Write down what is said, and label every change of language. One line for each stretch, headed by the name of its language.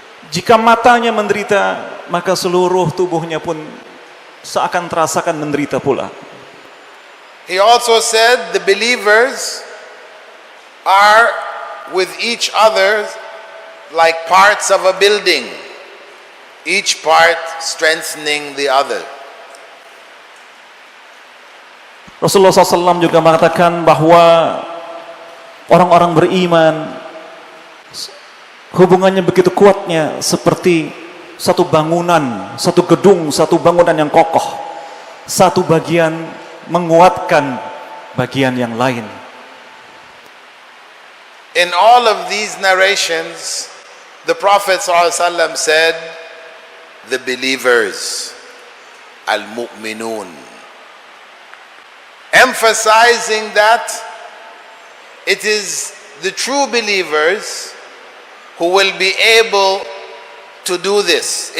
Indonesian: Jika matanya menderita, maka seluruh tubuhnya pun seakan terasakan menderita pula.
English: He also said the believers are with each other like parts of a building, each part strengthening the other.
Indonesian: Rasulullah SAW juga mengatakan bahwa orang-orang beriman hubungannya begitu kuatnya seperti satu bangunan, satu gedung, satu bangunan yang kokoh. Satu bagian menguatkan bagian yang lain.
English: In all of these narrations, the Prophet ﷺ said, the believers, al-mu'minun, emphasizing that it is the true believers who will be able to do this.